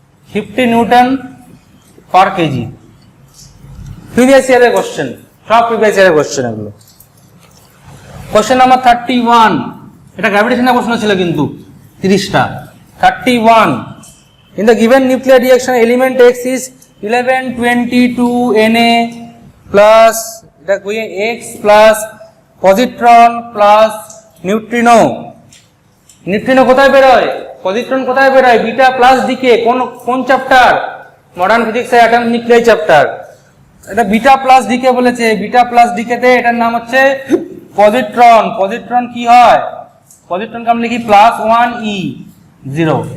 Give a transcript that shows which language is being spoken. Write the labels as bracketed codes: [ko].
[bn] 50 Newton পার KG. Previous ইয়ারের question, সব previous ইয়ারের কোশ্চেন এগুলো। কোশ্চেন নাম্বার 31, এটা গ্র্যাভিটেশনের প্রশ্ন ছিল কিন্তু 30টা। 31. [en] In the given nuclear reaction, element X is 1122 Na plus [bn] এটা কইয়ে [en] X plus positron plus neutrino. [bn] Neutrino কোথায় বেরোয়, পজিট্রন কোথায় বেরোয়? Beta plus decay. কোন চ্যাপ্টার? মডার্ন ফিজিক্সের অ্যাটম নিউক্লিয়ার চ্যাপ্টার। এটা বিটা প্লাস ডিকে বলেছে, বিটা প্লাস ডিকেতে এটার নাম হচ্ছে পজিট্রন। পজিট্রন কি হয়? পজিট্রনকে আমরা লিখি +1e0।